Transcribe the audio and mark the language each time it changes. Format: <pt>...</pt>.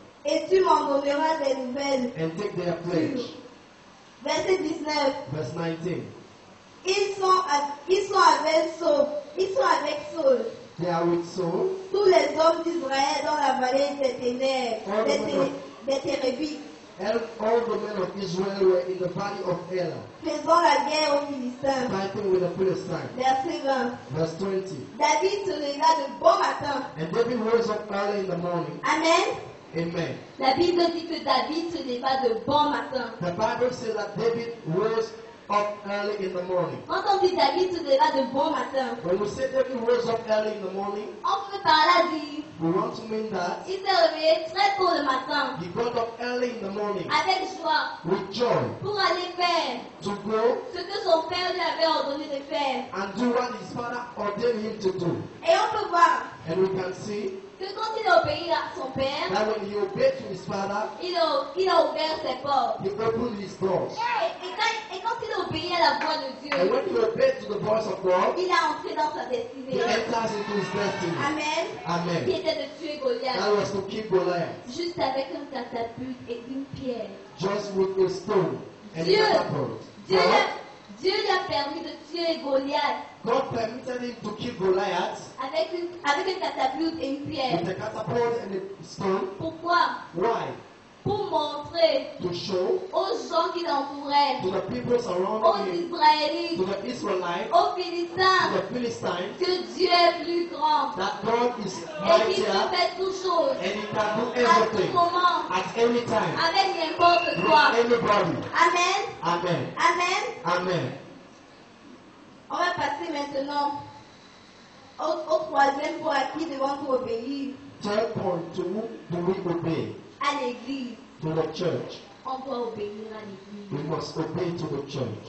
<fr>et tu m'en donneras des nouvelles.</fr> <en>and take their pledge.</en> <fr>Verset 19.</fr> <en>Verse 19.</en> <fr>Ils sont avec Saul,</fr> <en>They are with Saul,</en> <fr>tous les hommes d'Israël dans la vallée des ténèbres, des Térébites,</fr> <en>and all the men of Israel were in the valley of Elah,</en> <fr>faisant la guerre aux Philistins.</fr> <en>fighting with the Philistines.</en> <fr>Verset 20.</fr> <en>Verse 20.</en> <fr>David se leva de bon matin.</fr> <en>And David rose up early in the morning.</en> <fr>Amen.</fr> <en>Amen.</en> <fr>La Bible dit que David se leva de bon matin.</fr> <en>The Bible says that David rose up early in the morning.</en> <fr>Quand on dit David se leva de bon matin,</fr> <en>When we say David rose up early in the morning,</en> <fr>on peut par là dire</fr> <en>we want to mean that</en> <fr>il s'est réveillé très tôt le matin</fr> <en>he got up early in the morning</en> <fr>avec joie</fr> <en>with joy</en> <fr>pour aller faire</fr> <en>to go</en> <fr>ce que son père lui avait ordonné de faire.</fr> <en>and do what his father ordained him to do.</en> <fr>Et on peut voir</fr> <en>And we can see</en> <fr>que quand il a obéi à son père,</fr> <en>that when he obeyed to his father,</en> <fr>il a ouvert ses portes.</fr> <en>he opened his doors.</en> <fr>Et quand il a obéi à la voix de</fr> <en>And</en> <fr>Dieu,</fr> <en>when he obeyed to the voice of God,</en> <fr>il a entré dans sa</fr> <en>he</en> <fr>destinée.</fr> <en>enters into his destiny.</en> <fr>Amen. Qui</fr> <en>Amen.</en> <fr>était de tuer Goliath</fr> <en>That was to keep Goliath</en> <fr>juste avec un catapulte et une pierre.</fr> <en>just with a stone and a</en> <fr>Dieu,</fr> <en>catapult.</en> <fr>Dieu, Dieu lui a permis de tuer Goliath</fr> <en>God permitted him to kill Goliath</en> <fr>avec une catapulte et une pierre.</fr> <en>with a catapult and a stone.</en> <fr>Pourquoi?</fr> <en>Why?</en> <fr>Pour montrer</fr> <en>To show</en> <fr>aux gens qui l'entouraient,</fr> <en>to the people</en> <fr>aux</fr> <en>surrounding him,</en> <fr>Israélites,</fr> <en>to the Israelites,</en> <fr>aux</fr> <en>to</en> <fr>Philistins,</fr> <en>the Philistines,</en> <fr>que Dieu est plus grand</fr> <en>that God is</en> <fr>et qu'il peut</fr> <en>mightier</en> <fr>faire toutes choses</fr> <en>and He can do</en> <fr>à tout</fr> <en>everything</en> <fr>moment</fr> <en>at any time</en> <fr>avec n'importe</fr> <en>with</en> <fr>quoi.</fr> <en>anybody.</en> <fr>Amen.</fr> <en>Amen.</en> <fr>Amen.</fr> <en>Amen.</en> <fr>On va passer maintenant au troisième point à qui devons-nous obéir.</fr> <en>Third point, to whom do we obey?</en> <fr>À l'église.</fr> <en>To the church.</en> <fr>On doit obéir à l'église.</fr> <en>We must obey to the church.</en>